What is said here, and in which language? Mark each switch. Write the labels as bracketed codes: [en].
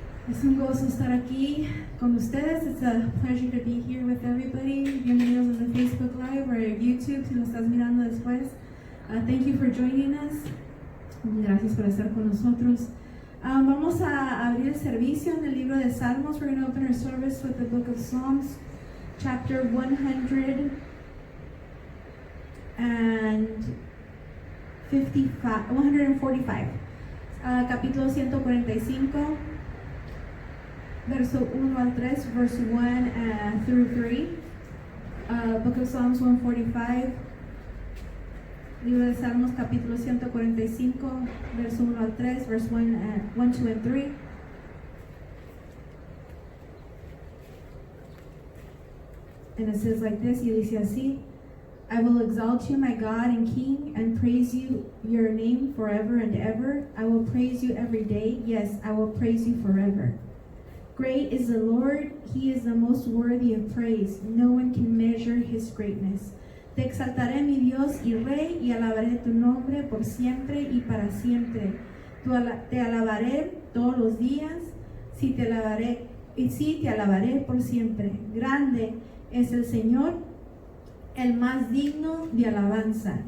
[es] Es un gozo estar aquí con ustedes. [en] It's a pleasure to be here with everybody. [es] Bienvenidos en Facebook Live or YouTube si lo estás mirando después. [en] Thank you for joining us. [es] Gracias por estar con nosotros. Vamos a abrir el servicio en el libro de Salmos. [en] We're going to open our service with the book of Psalms, chapter 145, [es] capítulo 145, verso 1 al 3, [en] verse 1 through 3. Book of Psalms 145, [es] libro de Salmos, capítulo 145, verso 1 al 3, [en] verse 1, 2 and 3. And it says like this, [es] y dice así: [en] I will exalt you, my God and King, and praise you, your name forever and ever. I will praise you every day. Yes, I will praise you forever. Great is the Lord. He is the most worthy of praise. No one can measure his greatness. [es] Te exaltaré, mi Dios y Rey, y alabaré tu nombre por siempre y para siempre. Te alabaré todos los días. Sí, te alabaré por siempre. Grande es el Señor, el más digno de alabanza.